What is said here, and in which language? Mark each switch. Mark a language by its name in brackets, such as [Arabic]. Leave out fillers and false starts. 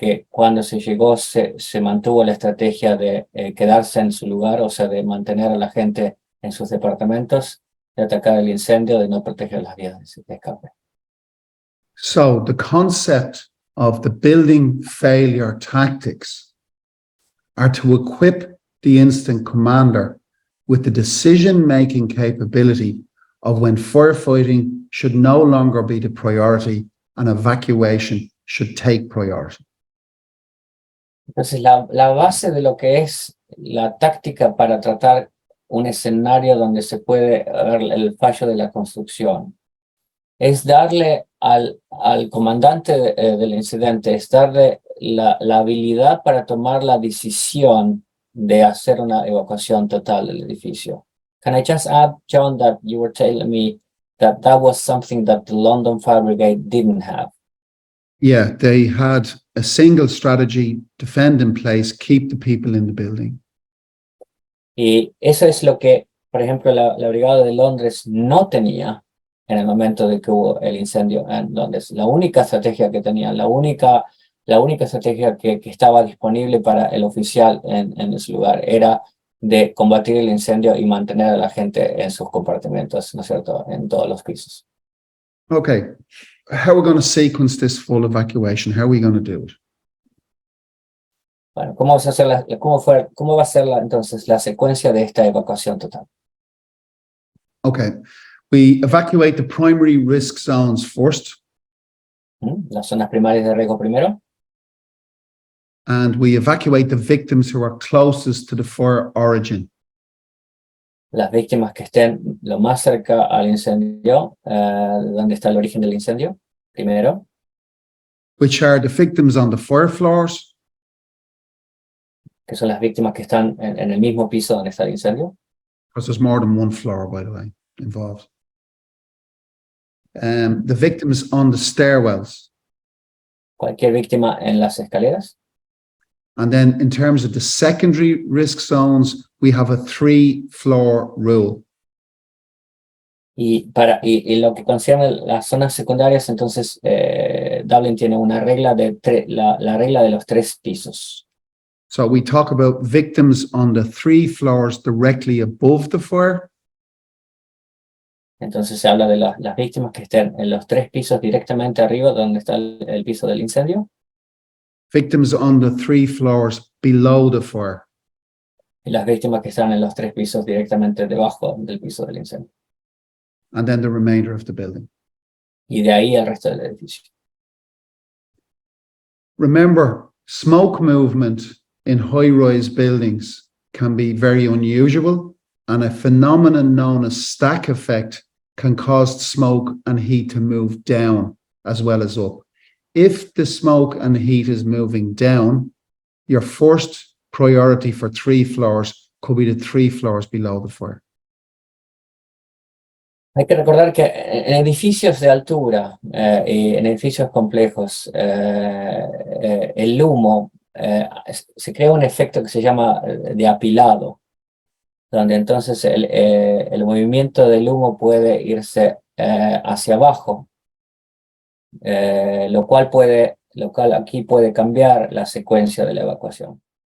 [Spanish] cuando se llegó se mantuvo la estrategia de quedarse en su lugar, o sea, de mantener a la gente en sus departamentos, de atacar el incendio, de no proteger las vías de escape. [English] So the concept of the building failure tactics are to equip the incident commander with the decision-making capability of when firefighting should no longer be the priority and evacuation should take priority. [Spanish] Entonces, la base de lo que es la táctica para tratar un escenario donde se puede ver el fallo de la construcción es darle al comandante del incidente, es darle la habilidad para tomar la decisión de hacer una evacuación total del edificio. [English] Can I just add, John, that you were telling me that was something that the London Fire Brigade didn't have? Yeah, they had a single strategy, defend in place, keep the people in the building. [Spanish] Y eso es lo que, por ejemplo, la Brigada de Londres no tenía en el momento de que hubo el incendio en Londres. La única estrategia que tenían, la única estrategia que estaba disponible para el oficial en ese lugar era de combatir el incendio y mantener a la gente en sus compartimentos, ¿no es cierto?, en todos los pisos. [English] Okay, how are we going to sequence this full evacuation? How are we going to do it? [Spanish] Bueno, ¿cómo va a ser entonces la secuencia de esta evacuación total? [English] Okay, we evacuate the primary risk zones first. [Spanish] Las zonas primarias de riesgo primero. [English] And we evacuate the victims who are closest to the fire origin. [Spanish] Las víctimas que estén lo más cerca al incendio, donde está el origen del incendio, primero. [English] Which are the victims on the fire floors. [Spanish] Que son las víctimas que están en el mismo piso donde está el incendio. [English] Because there's more than one floor, by the way, involved. the victims on the stairwells. [Spanish] Cualquier víctima en las escaleras. [English] And then in terms of the secondary risk zones, we have a 3-floor rule. [Spanish] Y lo que concierne las zonas secundarias, entonces Dublin tiene una regla la regla de los 3 pisos. [English] So we talk about victims on the 3 floors directly above the fire. [Spanish] Entonces se habla de las víctimas que estén en los 3 pisos directamente arriba, donde está el piso del incendio. [English] Victims on the 3 floors below the fire. [Spanish] Y las víctimas que están en los 3 pisos directamente debajo del piso del incendio. [English] And then the remainder of the building. [Spanish] Y de ahí el resto del edificio. [English] Remember, smoke movement in high-rise buildings can be very unusual, and a phenomenon known as stack effect can cause smoke and heat to move down as well as up. If the smoke and heat is moving down, your first priority for 3 floors could be the 3 floors below the fire. [Spanish] Hay que recordar que en edificios de altura y en edificios complejos, el humo, se crea un efecto que se llama de apilado, donde entonces el movimiento del humo puede irse hacia abajo, lo cual aquí puede cambiar la secuencia de la evacuación.